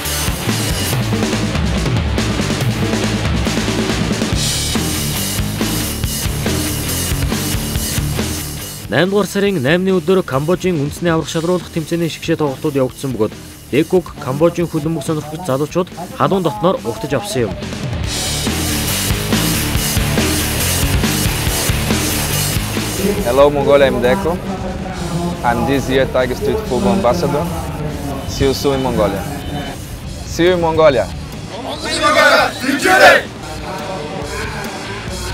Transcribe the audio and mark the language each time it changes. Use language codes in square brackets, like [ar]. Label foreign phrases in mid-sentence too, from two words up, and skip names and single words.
[mn] 8 дугаар сарын 8-ны өдөр Камбожийн үндэсний аварга шалруулах тэмцээний шигшээ тоглолтууд явагдсан бөгөөд Деког Камбожийн хөлбөмбөг сонирхогч залуучууд халуун дотноор угтаж авсан юм. [en] Hello Mongolia, I'm Deco. I'm this year Tiger Street Football Ambassador. See you soon in Mongolia. See you in Mongolia.